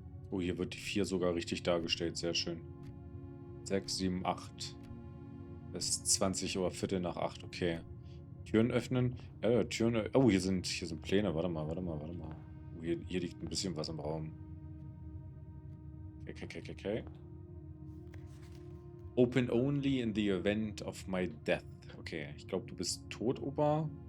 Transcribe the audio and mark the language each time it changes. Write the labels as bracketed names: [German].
[German] Oh, hier wird die 4 sogar richtig dargestellt. Sehr schön. 6, 7, 8. Das ist 20 Uhr, Viertel nach 8. Okay. Türen öffnen. Ja, Türen. Oh, hier sind Pläne. Warte mal. Oh, hier liegt ein bisschen was im Raum. Okay. [English] Open only in the event of my death. [German] Okay, ich glaube, du bist tot, Opa.